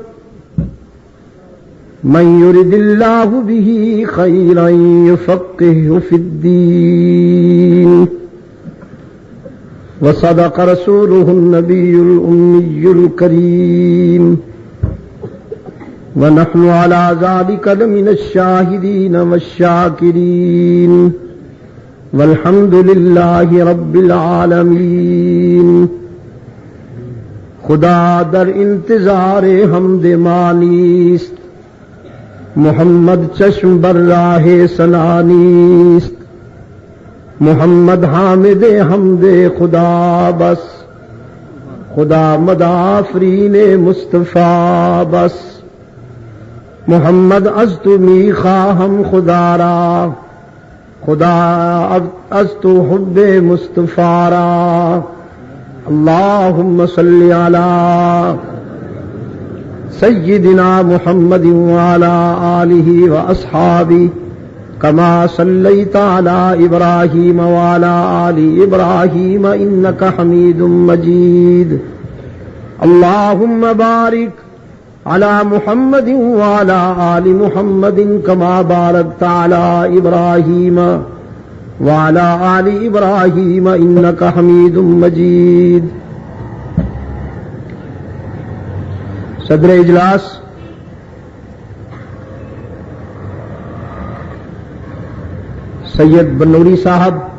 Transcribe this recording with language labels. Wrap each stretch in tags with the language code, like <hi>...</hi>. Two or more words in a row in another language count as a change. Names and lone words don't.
<ar>من يرد الله به خيرا يفقهه في الدين وصدق رسوله النبي الأمي الكريم ونحن على ذلك لمن الشاهدين والشاكرين والحمد لله رب العالمين.</ar> <fa>خدا در انتظار حمد مانیست، محمد چشم بر راہ سنانیست، محمد حامد حمد خدا بس، خدا مدافرین مصطفیٰ بس، محمد از تو می خواہم خدا را، خدا از تو حب مصطفیٰ را.</fa> <ar>اللہم صلی علی سیدنا محمد وعلى آلہ واصحابہ کما صلیت علی ابراہیم وعلى آل ابراہیم انک حمید مجید. اللہم بارک علی محمد وعلى آل محمد کما بارکت علی ابراہیم وعلى آل ابراہیم انک حمید مجید.</ar> <ur>صدر اجلاس سید بنوری صاحب،</ur>